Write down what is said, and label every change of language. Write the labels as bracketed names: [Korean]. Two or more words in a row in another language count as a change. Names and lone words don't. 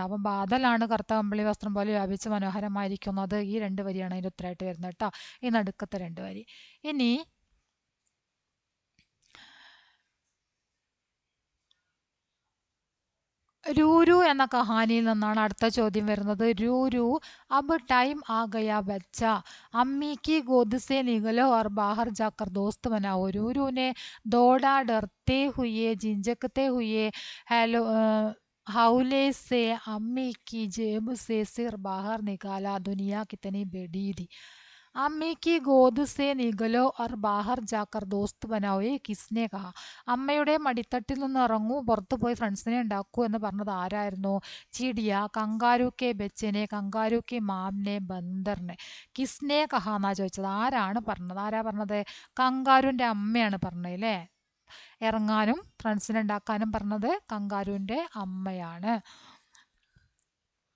[Malayalam] അപ്പം ബാദലാണ് കറുത്ത കമ്പിളി വസ്ത്രം പോലെ വ്യാപിച്ച് മനോഹരമായിരിക്കുന്നത്. ഈ രണ്ട് വരിയാണ് അതിൻ്റെ ഉത്തരമായിട്ട് വരുന്നത് കേട്ടോ. ഈ നടുക്കത്തെ രണ്ട് വരി. ഇനി രൂരു എന്ന കഹാനിയിൽ നിന്നാണ് അടുത്ത ചോദ്യം വരുന്നത്. [Hindi] രൂരു अब टाइम आ गया बच्चा अम्मी की गोद से निकलो और बाहर जाकर दोस्त बनाओ. रूरू ने दौड़ा डरते हुए झिझकते हुए हेलो हौले से अम्मी की जेब से सिर बाहर निकाला. दुनिया कितनी बड़ी थी. अम्मी की गोद से निकलो और बाहर जाकर दोस्त बनाओ. ये किसने कहा? [Malayalam] അമ്മയുടെ മടിത്തട്ടിൽ നിന്ന് ഇറങ്ങൂ, പുറത്തു പോയി ഫ്രണ്ട്സിനെ ഉണ്ടാക്കൂ എന്ന് പറഞ്ഞത് ആരായിരുന്നു? ചിടിയ, [Hindi] कंगारू के [Malayalam] ബച്ചനെ, [Hindi] कंगारू के [Malayalam] മാമിനെ, ബന്ദറിനെ. [Hindi] किसने कहा [Malayalam] എന്നാ ചോദിച്ചത്. ആരാണ് പറഞ്ഞത്? ആരാ പറഞ്ഞത്? കങ്കാരുവിൻ്റെ അമ്മയാണ് പറഞ്ഞത് അല്ലേ? ഇറങ്ങാനും ഫ്രണ്ട്സിനെ ഉണ്ടാക്കാനും പറഞ്ഞത് കങ്കാരുവിൻ്റെ അമ്മയാണ്.